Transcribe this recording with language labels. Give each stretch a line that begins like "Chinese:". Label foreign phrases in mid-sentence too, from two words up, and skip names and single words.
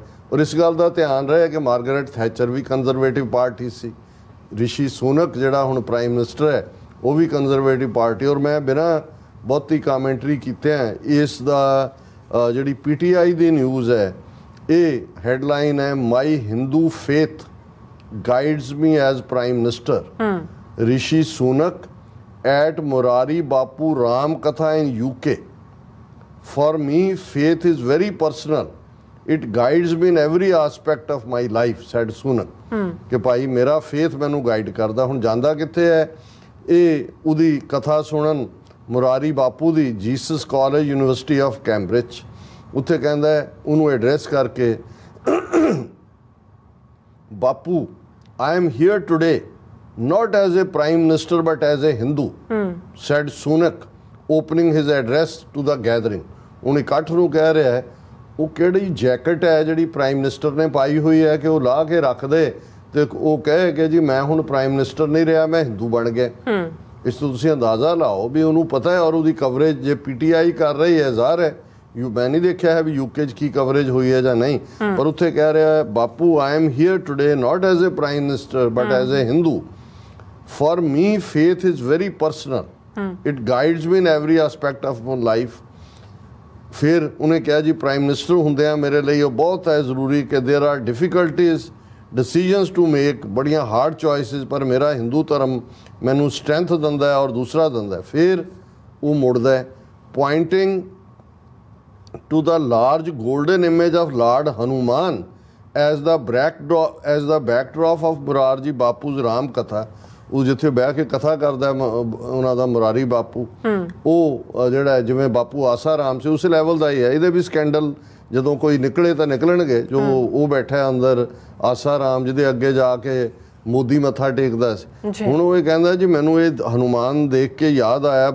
Punjabi: ਔਰ ਇਸ ਗੱਲ ਦਾ ਧਿਆਨ ਰਹੇ ਕਿ ਮਾਰਗਰੇਟ ਥੈਚਰ ਵੀ ਕੰਜ਼ਰਵੇਟਿਵ ਪਾਰਟੀ ਸੀ, ਰਿਸ਼ੀ ਸੁਨਕ ਜਿਹੜਾ ਹੁਣ
English: prime minister
Punjabi: ਹੈ ਉਹ ਵੀ ਕੰਜ਼ਰਵੇਟਿਵ ਪਾਰਟੀ। ਔਰ ਮੈਂ ਬਿਨਾਂ ਬਹੁਤੀ ਕਾਮੈਂਟਰੀ ਕੀਤਿਆਂ ਇਸ ਦਾ ਜਿਹੜੀ PTI ਦੀ ਨਿਊਜ਼ ਹੈ ਇਹ ਹੈਡਲਾਈਨ ਹੈ,
English: My Hindu faith guides me as Prime Minister, Rishi Sunak at Morari Bapu Ram Katha in UK. For me, faith is very personal. It guides me in every aspect of my life, said Sunak.
Punjabi: ਕਿ ਭਾਈ ਮੇਰਾ faith ਮੈਨੂੰ guide ਕਰਦਾ। ਹੁਣ ਜਾਂਦਾ ਕਿੱਥੇ ਹੈ? ਇਹ ਉਹਦੀ ਕਥਾ ਸੁਣਨ ਮੁਰਾਰੀ ਬਾਪੂ ਦੀ ਜੀਸਸ ਕਾਲਜ ਯੂਨੀਵਰਸਿਟੀ ਆਫ ਕੈਂਬਰਿਜ। ਉੱਥੇ ਕਹਿੰਦਾ ਉਹਨੂੰ ਐਡਰੈਸ ਕਰਕੇ, ਬਾਪੂ
English: I am here today not as a prime minister but as a Hindu, said Sunak, opening his address to the gathering.
Punjabi: ਹੁਣ ਇਕੱਠ ਨੂੰ ਕਹਿ ਰਿਹਾ ਹੈ ਉਹ ਕਿਹੜੀ ਜੈਕਟ ਹੈ ਜਿਹੜੀ
English: prime minister
Punjabi: ਨੇ ਪਾਈ ਹੋਈ ਹੈ ਕਿ ਉਹ ਲਾ ਕੇ ਰੱਖ ਦੇ ਤੇ ਉਹ ਕਹੇ ਕਿ ਜੀ ਮੈਂ ਹੁਣ
English: prime minister
Punjabi: ਨਹੀਂ ਰਿਹਾ, ਮੈਂ ਹਿੰਦੂ ਬਣ ਗਿਆ। ਇਸ ਤੋਂ ਤੁਸੀਂ ਅੰਦਾਜ਼ਾ ਲਾਓ ਵੀ ਉਹਨੂੰ ਪਤਾ ਹੈ। ਔਰ ਉਹਦੀ ਕਵਰੇਜ ਜੇ PTI ਕਰ ਰਹੀ ਹੈ, ਜ਼ਾਹਰ ਹੈ ਮੈਂ ਨਹੀਂ ਦੇਖਿਆ ਹੈ ਵੀ UK 'ਚ ਕੀ ਕਵਰੇਜ ਹੋਈ ਹੈ ਜਾਂ ਨਹੀਂ, ਪਰ ਉੱਥੇ ਕਹਿ ਰਿਹਾ ਹੈ ਬਾਪੂ
English: I am here today not as a prime minister but as a Hindu. For me, faith is very personal. It guides me in every aspect of my life.
Punjabi: ਫਿਰ ਉਹਨੇ ਕਿਹਾ ਜੀ
English: prime minister
Punjabi: ਹੁੰਦਿਆਂ ਮੇਰੇ ਲਈ ਉਹ ਬਹੁਤ ਹੈ ਜ਼ਰੂਰੀ ਕਿ
English: there are difficulties, decisions to make,
Punjabi: ਬੜੀਆਂ
English: hard choices,
Punjabi: ਪਰ ਮੇਰਾ ਹਿੰਦੂ ਧਰਮ ਮੈਨੂੰ ਸਟਰੈਂਥ ਦਿੰਦਾ ਹੈ ਔਰ ਦੂਸਰਾ ਦਿੰਦਾ ਹੈ। ਫਿਰ ਉਹ ਮੁੜਦਾ ਹੈ
English: pointing to the large golden image of Lord Hanuman as the backdrop of Morarji Bapu's Ram Katha.
Punjabi: ਉਹ ਜਿੱਥੇ ਬਹਿ ਕੇ ਕਥਾ ਕਰਦਾ ਉਹਨਾਂ ਦਾ ਮੁਰਾਰੀ ਬਾਪੂ, ਉਹ ਜਿਹੜਾ ਜਿਵੇਂ ਬਾਪੂ ਆਸਾ ਰਾਮ ਸੀ ਉਸ ਲੈਵਲ ਦਾ ਹੀ ਹੈ। ਇਹਦੇ ਵੀ ਸਕੈਂਡਲ ਜਦੋਂ ਕੋਈ ਨਿਕਲੇ ਤਾਂ ਨਿਕਲਣਗੇ। ਜੋ ਉਹ ਬੈਠਾ ਅੰਦਰ ਆਸਾ ਰਾਮ, ਜਿਹਦੇ ਅੱਗੇ ਜਾ ਕੇ ਮੋਦੀ ਮੱਥਾ ਟੇਕਦਾ ਸੀ, ਹੁਣ ਉਹ ਇਹ ਕਹਿੰਦਾ ਜੀ ਮੈਨੂੰ ਇਹ ਹਨੂਮਾਨ ਦੇਖ ਕੇ ਯਾਦ ਆਇਆ।